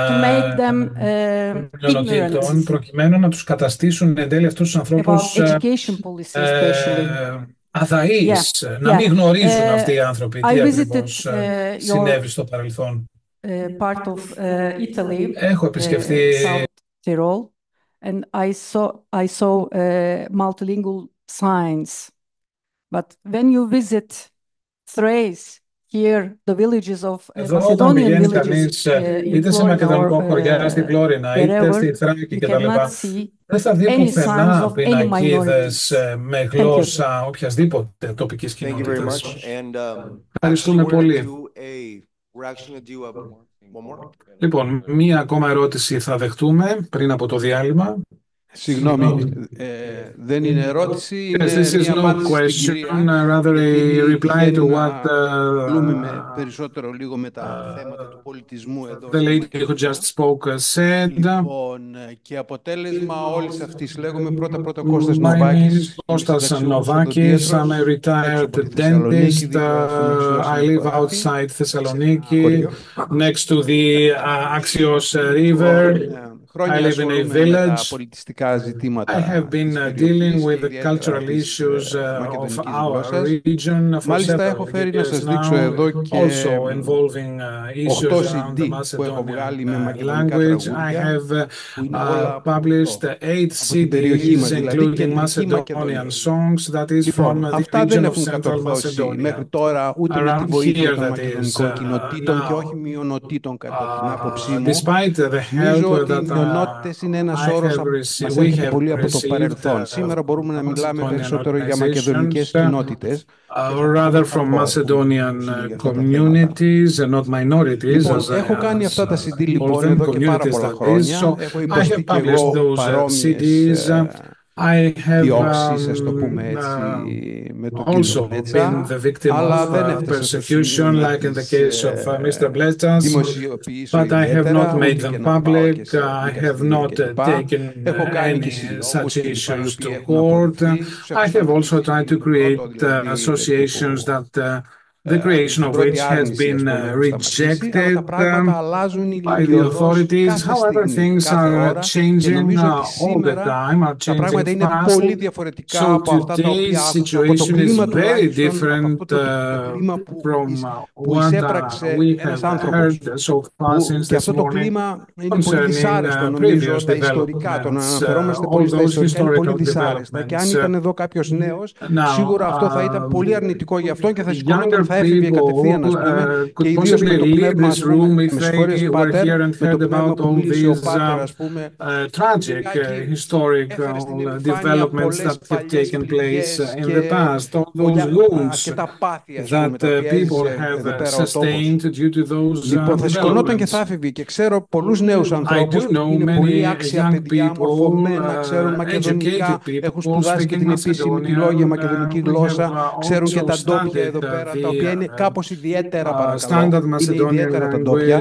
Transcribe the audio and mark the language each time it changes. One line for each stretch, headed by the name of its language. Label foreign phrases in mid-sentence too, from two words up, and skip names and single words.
Greek: μειονοτήτων, προκειμένου να τους καταστήσουν εν τέλει αυτούς τους ανθρώπους αδαείς, να μην γνωρίζουν αυτοί οι άνθρωποι τι ακριβώς συνέβη στο παρελθόν. Έχω επισκεφθεί
English: Tyrol, and I saw multilingual signs. But when you visit Thrace, here the villages of Macedonian villages
Greek: είτε σε μακεδονικό χωριά, στην Φλόρινα, είτε στη Θράκη κτλ. Δεν θα δει πουθενά πινακίδες με γλώσσα οποιασδήποτε τοπικής κοινότητας. Ευχαριστούμε πολύ. Λοιπόν, μία ακόμα ερώτηση θα δεχτούμε πριν από το διάλειμμα. Συγγνώμη, δεν είναι ερώτηση, είναι μια απάντηση στην κυρία.
English: Rather a reply to what
Greek: περισσότερο λίγο με τα θέματα του πολιτισμού εδώ.
English: The lady who just spoke said.
Greek: Λοιπόν, και αποτέλεσμα όλης αυτής λέγομαι πρώτα Κώστας Νοβάκης. Κώστας Νοβάκης,
English: I'm a retired dentist. I live outside Thessaloniki, next to the Axios River. I live in a village. I have been dealing with the cultural issues of our region for several years now, also involving issues around the Macedonian language. I have published 8 CDs, including Macedonian songs, that is from the region of Central Macedonia. Around here, that is. Despite the help that
Greek: μειονότητες είναι ένας όρος που μας έρχεται πολύ από το παρελθόν. Σήμερα μπορούμε να μιλάμε περισσότερο για μακεδονικές κοινότητες.
English: Rather from Macedonian communities and not minorities.
Greek: Έχω κάνει αυτά τα CD λοιπόν εδώ και πάρα πολλά χρόνια. Έχω υποστεί και εγώ παρόμοιες διώξεις, ας το πούμε έτσι, με το κύριο Μπλέτσα, αλλά δεν έφτασε
English: persecution like in the case of Mr. Blettas, but I have not made them public. I have not taken any such issues to court. I have also tried to create associations that the creation of which has been rejected by the authorities. However, things are changing all the time, are changing fast. So today's situation is very different from what we have heard so far since this morning concerning previous developments. All those historical developments.
Greek: Και αν ήταν εδώ κάποιος νέος, σίγουρα αυτό θα ήταν πολύ αρνητικό για αυτόν και θα σηκωνόταν, θα έφυγε κατευθείαν, ας πούμε, και ιδίως με το πνεύμα, ας πούμε, με συγχωρείς Πάτερ, με το πνεύμα που μίλησε ο Πάτερ, ας πούμε,
English: tragic historical developments that have taken place in the past, all those wounds that people have sustained due to those
Greek: Λοιπόν, θα σηκωνόταν και θα έφυγε και ξέρω πολλούς νέους ανθρώπους που είναι πολύ άξια παιδιά, μορφωμένα, ξέρουν μακεδονικά, έχουν σπουδάσει και την επίσημη τη λόγια μακεδονική γλώσσα, ξέρουν και τα ντόπια εδώ πέρα, τα οποία είναι κάπως ιδιαίτερα, παρακαλώ. Είναι ιδιαίτερα τα ντόπια.